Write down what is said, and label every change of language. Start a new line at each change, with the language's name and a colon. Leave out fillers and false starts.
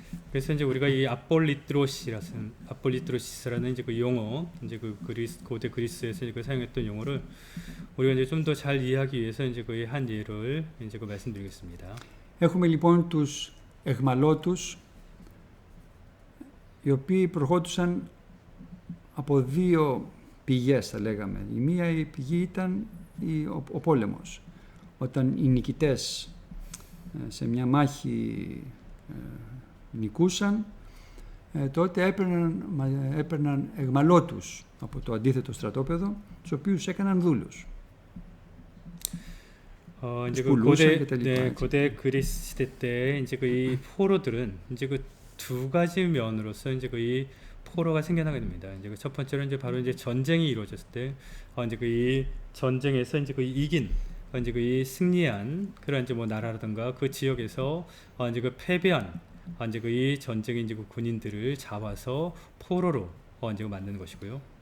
Korean: 그래서 이제 우리가 이 아폴리트로시스라는 이제 그 용어, 이제 그 고대 그리스에서 이제 사용했던 용어를 우리가 이제 좀 더 잘 이해하기 위해서 이제 그 한 예를 이제 그 말씀드리겠습니다.
Greek: Έχουμε λοιπόν τους αιχμαλώτους, οι οποίοι προχώρησαν από δύο πηγές, θα λέγαμε. Η μία η πηγή ήταν ο πόλεμος. Όταν οι νικητές σε μια μάχη νικούσαν, τότε έπαιρναν αιχμαλώτους από το αντίθετο στρατόπεδο, τους οποίους έκαναν δούλους.
Korean: 이제 그 고대 그리스 시대 때 이제 그 이 포로들은 이제 그 두 가지 면으로서 이제 그 이 포로가 생겨나게 됩니다. 이제 그 첫 번째로 이제 바로 이제 전쟁이 이루어졌을 때 이제 그 이 전쟁에서 이제 그 이긴 이제 그 이 승리한 그런 이제 뭐 나라라든가 그 지역에서 이제 그 패배한 이제 그 이 전쟁의 이제 그 군인들을 잡아서 포로로 이제 만드는 것이고요.